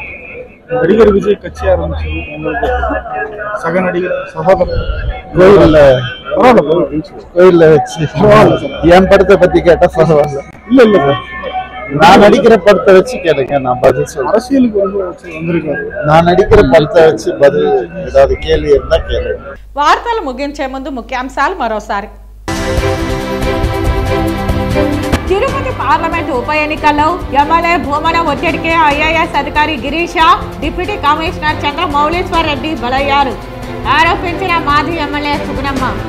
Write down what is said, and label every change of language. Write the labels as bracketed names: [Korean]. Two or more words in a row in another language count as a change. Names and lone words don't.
[Tamil] நடிகர் விஜய் கட்சி ஆரம்பிச்சு சக நடிகர் சகோதரர் கோயிலில் வச்சு என் படத்தை பற்றி கேட்டால் பரவாயில்ல. இல்லை இல்லை சார், நான் நடிக்கிற படத்தை வச்சு கேளுங்க, நான் பதில் சொல்றேன். அரசியலுக்கு வந்திருக்காரு, நான் நடிக்கிற படத்தை வச்சு பதில் ஏதாவது கேள்வி இருந்தால் கேளுங்க. [Telugu] వార్తలు ముగించే ముందు ముఖ్యాంశాలు మరోసారి. తిరుపతి పార్లమెంటు ఉప ఎన్నికల్లో ఎమ్మెల్యే భూమన ఒత్తిడికే ఐఏఎస్ అధికారి గిరీష, డిప్యూటీ కమిషనర్ చంద్రమౌళీశ్వర్ రెడ్డి బలయ్యారు ఆరోపించిన మాజీ ఎమ్మెల్యే సుగుణమ్మ.